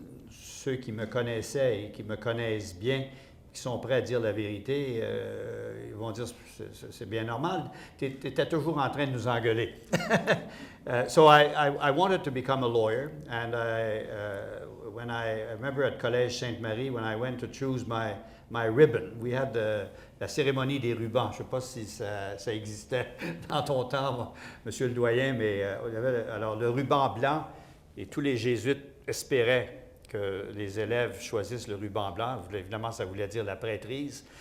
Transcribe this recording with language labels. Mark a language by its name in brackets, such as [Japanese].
[French] Ceux qui me connaissaient et qui me connaissent bien, qui sont prêts à dire la vérité, ils vont dire c'est bien normal, tu étais toujours en train de nous engueuler. [English] So I wanted to become a lawyer, and when I remember at Collège Sainte-Marie, when I went to choose my ribbon, we had [French] la cérémonie des rubans. Je ne sais pas si ça existait dans ton temps, monsieur le doyen, mais il y avait alors le ruban blanc, et tous les jésuites espéraient que les élèves choisissent le ruban blanc. Évidemment, ça voulait dire la prêtrise.